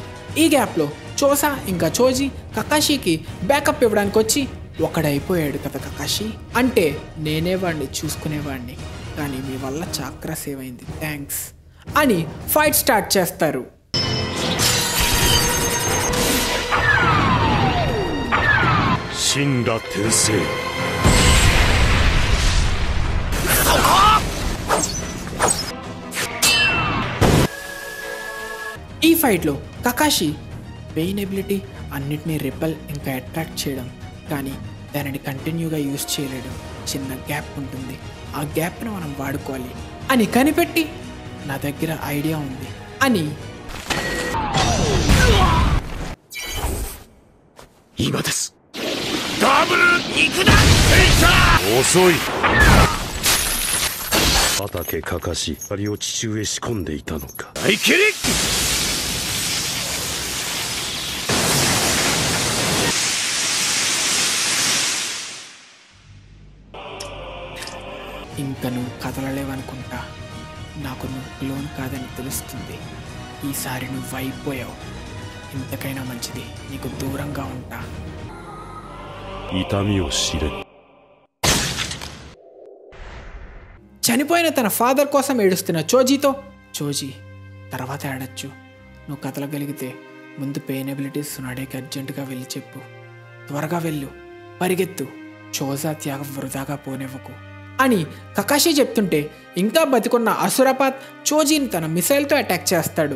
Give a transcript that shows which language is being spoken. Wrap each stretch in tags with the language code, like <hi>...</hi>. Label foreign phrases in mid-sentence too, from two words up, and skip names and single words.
<te>ఈ గ్యాప్లో చోసా ఇంకా చోజీ కకాషికి బ్యాకప్ ఇవ్వడానికి వచ్చి ఒకడైపోయాడు కదా కకాషి అంటే నేనే వాడిని చూసుకునేవాడిని, కానీ మీ వల్ల చాక్రా సేవ్ అయింది, థ్యాంక్స్ అని</te> <en>fight start</en> <te>చేస్తారు.</te> <ja>神羅転生</ja> <te>ఈ ఫైట్లో కకాషి పెయిన్ ఎబిలిటీ అన్నిటినీ రిపెల్ ఇంకా అట్రాక్ట్ చేయడం, కానీ దానిని కంటిన్యూగా యూజ్ చేయలేడు. చిన్న గ్యాప్ ఉంటుంది, ఆ గ్యాప్ను మనం వాడుకోవాలి అని కనిపెట్టి నా దగ్గర ఐడియా ఉంది అని</te> <ja>遅い。畑かかし槍を地中へ仕込んでいたのか。大切り</ja> <te>ఇంకా నువ్వు కదలలేవనుకుంటా. నాకు నువ్వు క్లోన్ కాదని తెలుస్తుంది. ఈసారి నువ్వు అయిపోయావు. ఇంతకైనా మంచిది నీకు దూరంగా ఉంటా.</te> <ja>痛みを知れ。</ja> <te>చనిపోయిన తన ఫాదర్ కోసం ఏడుస్తున్న చోజీతో, చోజీ తర్వాత ఏడచ్చు, నువ్వు కదలగలిగితే ముందు పెయిన్ ఎబిలిటీస్ సునాడేకి అర్జెంటుగా వెళ్ళి చెప్పు. త్వరగా వెళ్ళు, పరిగెత్తు, చోజా త్యాగం వృధాగా పోనివ్వకు అని కకాషి చెప్తుంటే ఇంకా బతికున్న అసురపాత్ చోజీని తన మిసైల్తో అటాక్ చేస్తాడు.</te>